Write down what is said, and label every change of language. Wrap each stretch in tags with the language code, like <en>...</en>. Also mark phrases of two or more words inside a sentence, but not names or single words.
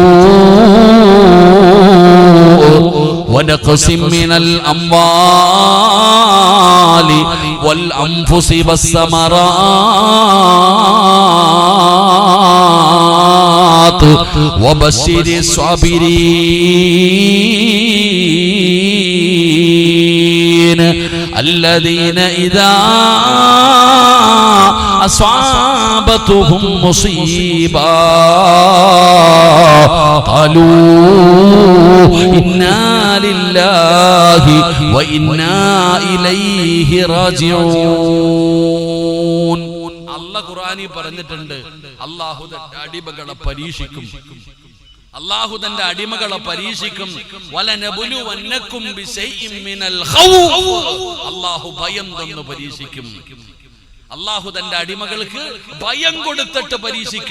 <ar>الجوع ونقص من الأموال والأنفس والثمرات وبشر الصابرين الذين إذا أصابتهم مصيبة قالوا إنا لله وإنا إليه راجعون.</ar> <ml>അല്ലാഹു ഖുർആനിൽ പറഞ്ഞിട്ടുണ്ട്, അല്ലാഹു തന്റെ അടിമകളെ പരീക്ഷിക്കും. അല്ലാഹു തന്റെ അടിമകളെ പരീക്ഷിക്കും.</ml> <ar>ولنبلونكم بشيء من الخوف.</ar> <ml>അല്ലാഹു ഭയം തന്നു പരീക്ഷിക്കും. അല്ലാഹു തന്റെ അടിമകൾക്ക് ഭയം കൊടുത്തിട്ട് പരീക്ഷിക്കും.</ml>